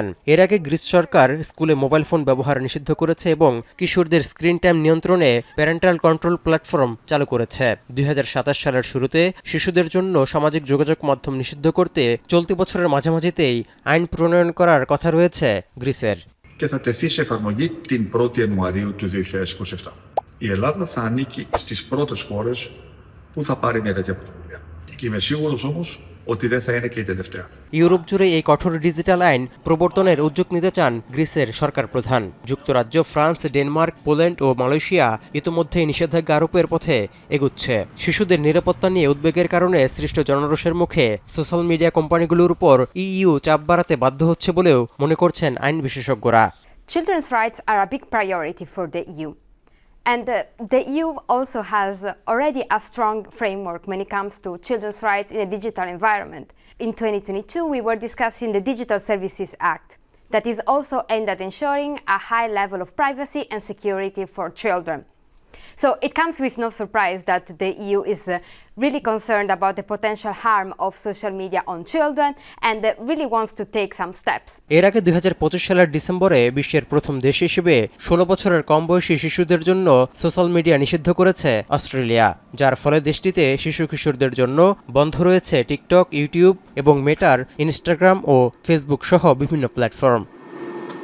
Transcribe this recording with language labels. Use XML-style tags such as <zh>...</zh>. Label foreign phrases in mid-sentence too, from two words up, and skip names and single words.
<bn>এর আগে গ্রিস সরকার স্কুলে মোবাইল ফোন ব্যবহার নিষিদ্ধ করেছে এবং কিশোরদের</bn> <en>screen time</en> <bn>নিয়ন্ত্রণে</bn> <en>parental control platform</en> <bn>চালু করেছে। 2027 সালের শুরুতে শিশুদের জন্য সামাজিক যোগাযোগ মাধ্যম নিষিদ্ধ করতে চলতি বছরের মাঝামাঝিতেই আইন প্রণয়ন করার কথা রয়েছে গ্রিসের।</bn> <el>Και θα τεθεί σε εφαρμογή την 1η Ιανουαρίου του 2027. Η Ελλάδα θα ανήκει στις πρώτες χώρες που θα πάρει μια τέτοια πρωτοβουλία. Είμαι σίγουρος όμως ότι δεν θα είναι και η τελευταία.</el> <bn>ইউরোপ জুড়ে এই কঠোর ডিজিটাল আইন প্রবর্তনের উদ্যোগ নিতে চান গ্রিসের সরকার প্রধান। যুক্তরাজ্য, ফ্রান্স, ডেনমার্ক, পোল্যান্ড ও মালয়েশিয়া ইতিমধ্যেই নিষেধাজ্ঞা আরোপের পথে এগুচ্ছে। শিশুদের নিরাপত্তা নিয়ে উদ্বেগের কারণে সৃষ্ট জনরোষের মুখে</bn> <en>social media</en> <bn>কোম্পানিগুলোর উপর ইইউ চাপ বাড়াতে বাধ্য হচ্ছে বলেও মনে করছেন আইন বিশেষজ্ঞরা।</bn> <en>Children's rights are a big priority for the EU. And the EU also has already a strong framework when it comes to children's rights in a digital environment. In 2022, we were discussing the Digital Services Act that is also aimed at ensuring a high level of privacy and security for children. So it comes with no surprise that the EU is really concerned about the potential harm of social media on children and really wants to take some steps.</en> <bn>এর আগে ২০২৫ সালের ডিসেম্বরে বিশ্বের প্রথম দেশ হিসেবে ১৬ বছরের কম বয়সী শিশুদের জন্য</bn> <en>social media</en> <bn>নিষিদ্ধ করেছে অস্ট্রেলিয়া, যার ফলে দেশটিতে শিশু কিশোরদের জন্য বন্ধ রয়েছে টিকটক, ইউটিউব এবং মেটার ইনস্টাগ্রাম ও ফেসবুক সহ বিভিন্ন প্ল্যাটফর্ম।</bn>